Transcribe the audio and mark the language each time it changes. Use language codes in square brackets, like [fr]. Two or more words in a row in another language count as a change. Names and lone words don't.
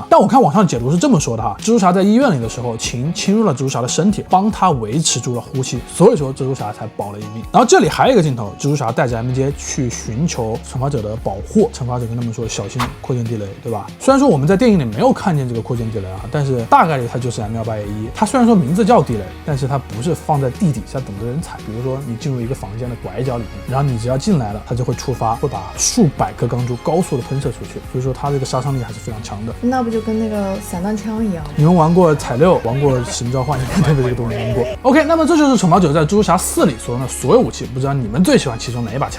[zh] 但我看網上解讀是這麼說的哈，蜘蛛俠在醫院裡的時候，琴侵入了蜘蛛俠的身體，幫他維持住了呼吸，所以說蜘蛛俠才保了一命。然後這裡還有一個鏡頭，蜘蛛俠帶着 MJ 去尋求懲罰者的保護，懲罰者跟他們說小心擴建地雷，對吧？雖然說我們在電影裡沒有看見這個擴建地雷啊，但是大概率它就是 M18A1。它雖然說名字叫地雷，但是它不是放在地底下等着人踩。比如說你進入一個房間的拐角裡面，然後你只要進來了，它就會觸發，會把數百顆鋼珠高速的噴射出去，所以說它這個殺傷力還是非常強的。那不就跟那個散彈槍一樣？你們玩過彩六，玩過使命召喚，應該對這個都沒玩過。OK， 那麼這就是懲罰者在蜘蛛俠4裡所用的所有武器，不知道你們最喜歡其中哪一把槍？